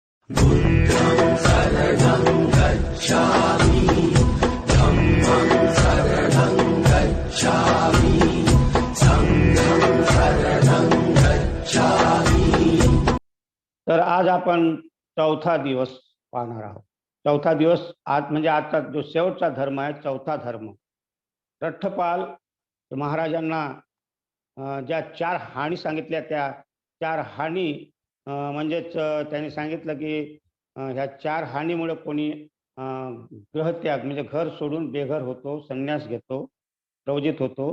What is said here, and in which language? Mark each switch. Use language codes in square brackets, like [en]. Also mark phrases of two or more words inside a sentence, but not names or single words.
[pi] बुद्धं शरणं गच्छामि, धम्मं शरणं गच्छामि, संघं शरणं गच्छामि। [mr] तर आज आपण चौथा दिवस पाहणार आहोत। चौथा दिवस आज म्हणजे आजचा जो शेवटचा धर्म आहे, चौथा धर्म। रठ्ठपाल महाराजांना ज्या 4 हानी सांगितल्या, त्या 4 हानी म्हणजेच त्यांनी सांगितलं की ह्या 4 हानीमुळे कोणी ग्रहत्याग म्हणजे घर सोडून बेघर होतो, संन्यास घेतो, प्रवजित होतो।